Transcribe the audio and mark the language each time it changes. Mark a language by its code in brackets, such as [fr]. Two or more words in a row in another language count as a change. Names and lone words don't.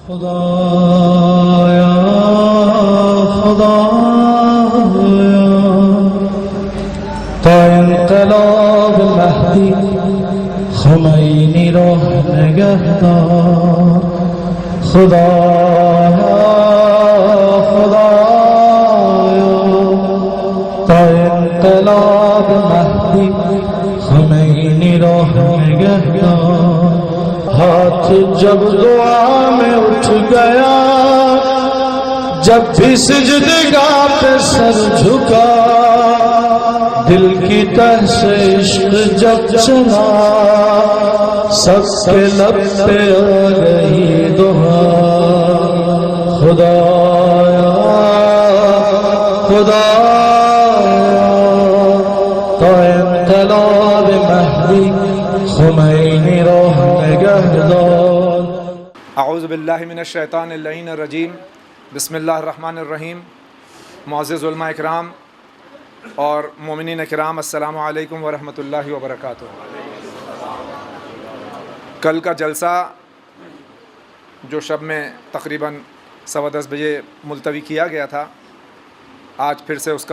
[fa] خدایا تا انقلاب مهدی خمینی را نگهدار. خدایا تا انقلاب مهدی خمینی را نگهدار. [ur] ہاتھ جب دعا میں اٹھ گیا، جب بھی سجدگاہ پہ سر جھکا، دل کی تہ سے عشق جب چلا، سب کے لب پہ آ گئی دعا. [fa] خدایا تا انقلاب مہدی خمینی را نگهدار. [ar] اعوذ باللہ من الشیطان اللعین الرجیم. بسم اللہ الرحمن الرحیم. [ur] معزز علماء اکرام اور مومنین اکرام، [ar] السلام علیکم ورحمۃ اللہ وبرکاتہ. [ur] کل کا جلسہ جو شب میں تقریباً 10:15 بجے ملتوی کیا گیا تھا، آج پھر سے اس